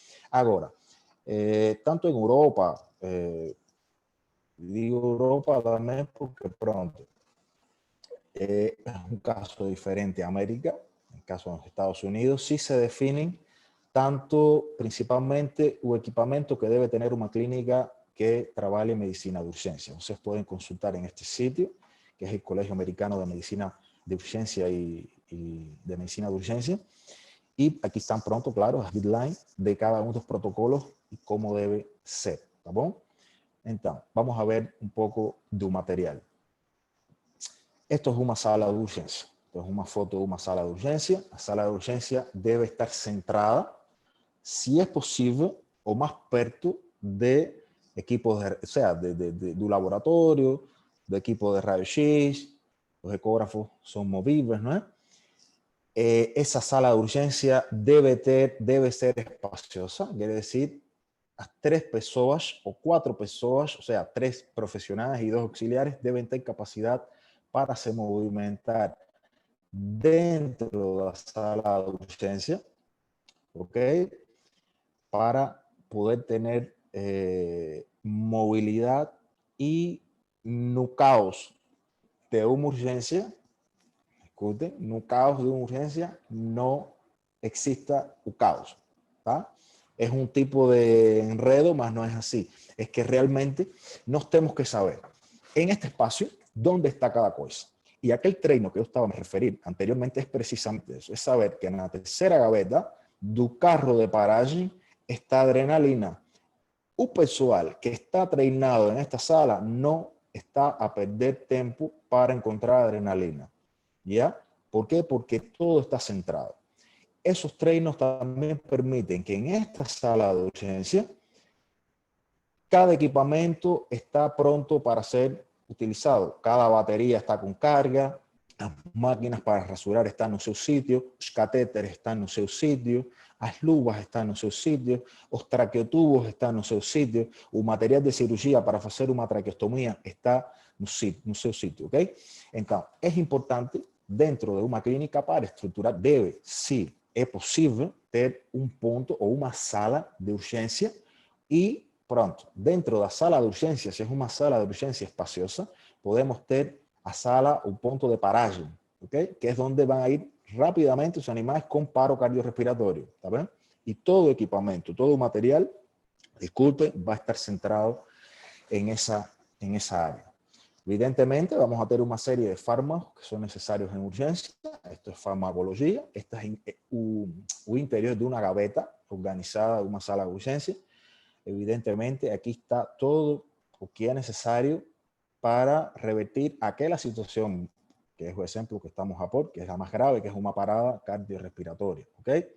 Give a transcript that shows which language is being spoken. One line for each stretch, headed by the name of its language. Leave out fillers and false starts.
Spanish: Ahora, tanto en Europa, digo Europa también porque pronto es un caso diferente a América, en el caso de los Estados Unidos, sí se definen tanto principalmente el equipamiento que debe tener una clínica que trabaje en medicina de urgencia. Ustedes pueden consultar en este sitio, que es el Colegio Americano de Medicina de Urgencia y de Medicina de Urgencia. Y aquí están pronto, claro, las guidelines de cada uno de los protocolos y cómo debe ser,
Portuguese: ¿tá bom? Então,
Spanish: vamos a ver
Portuguese: um pouco do material.
Spanish: Esto es
Portuguese: uma sala de urgência. Então, uma foto de uma sala de urgência. A sala de urgência deve estar centrada, se é possível, o mais perto de equipos, o sea, do laboratório, do equipo de raio-x, os ecógrafos são movíveis, não é? Essa sala de urgência deve ser espaciosa, quer dizer, as 3 pessoas ou 4 pessoas, ou seja, 3 profissionais e 2 auxiliares devem ter capacidade para se movimentar dentro da sala de urgência, ok? Para poder ter mobilidade e no caos de uma urgência, escutem, no caos de uma urgência não exista o caos, tá?
Spanish: Es un tipo de enredo, mas no es así. Es que realmente nos tenemos que saber en este espacio dónde está cada cosa. Y aquel treino que yo estaba a referir anteriormente es precisamente eso, es saber que en la tercera gaveta
Portuguese: do carro de paragem
Spanish: está adrenalina.
Portuguese: O pessoal que está treinado
Spanish: en esta sala no está a perder tiempo para encontrar adrenalina. ¿Ya? ¿Por qué? Porque todo está centrado. esos treinos también permiten que en esta sala de urgencia cada equipamiento está pronto para ser utilizado.
Portuguese: Cada batería está con carga, as máquinas para rasurar estão no seu sítio, os catéteres estão no seu sítio, as luvas estão no seu sítio, os traqueotubos estão no seu sítio, o material de cirurgia para fazer uma traqueostomia está no seu sítio, ok? Então, é importante, dentro de uma clínica, para estruturar, deve, se é possível, ter um ponto ou uma sala de urgência e pronto, dentro da sala de urgência, se é uma sala de urgência espaciosa, podemos ter a sala, o ponto de paragem, ok? Que é onde vão ir rapidamente os animais com paro cardiorrespiratório, tá bem? E todo o equipamento, todo o material, disculpe, vai estar centrado em essa área. Evidentemente, vamos a ter uma série de fármacos que são necessários em urgência. Esto é farmacologia. Este é o interior de uma gaveta organizada, uma sala de urgência.
Spanish: Evidentemente, aquí está
Portuguese: todo o que é necessário
Spanish: para revertir aquela situación, que es el ejemplo que estamos a por, que es la más grave, que es una parada cardiorrespiratoria, ¿ok?